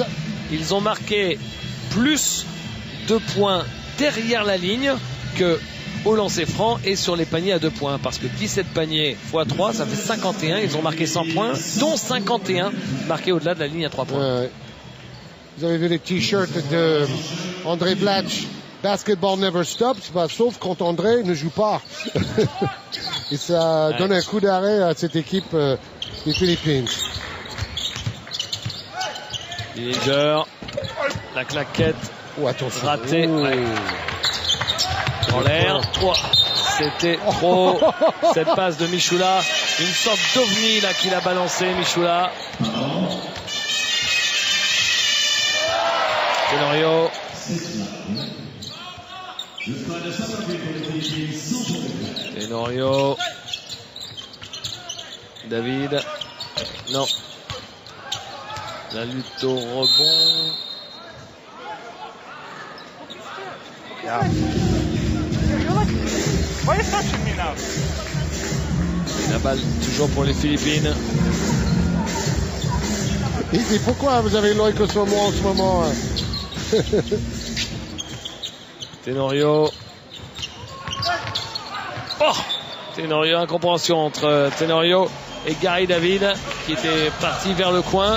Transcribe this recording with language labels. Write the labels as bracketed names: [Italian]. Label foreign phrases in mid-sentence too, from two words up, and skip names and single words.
[French] Ils ont marqué plus de points derrière la ligne que au lancer franc et sur les paniers à 2 points. Parce que 17 paniers x 3, ça fait 51. Ils ont marqué 100 points, dont 51 marqués au-delà de la ligne à 3 points. Vous avez vu les t-shirts de André Blatch. [English] Basketball never stops, [French] bah, sauf quand André ne joue pas. Et ça donne un coup d'arrêt à cette équipe des Philippines. Dillinger, la claquette ratée. Ouais. En l'air. Oh, c'était trop. Cette passe de Michoula, une sorte d'ovni là qu'il a balancé, Michoula. Tenorio. Tenorio. David. Non. La lutte au rebond. [English] Yeah. Why are you touching me now? [French] La balle toujours pour les Philippines. Et pourquoi vous avez l'œil que sur moi en ce moment? Tenorio. Oh! Tenorio, incompréhension entre Tenorio et Gary David qui était parti vers le coin.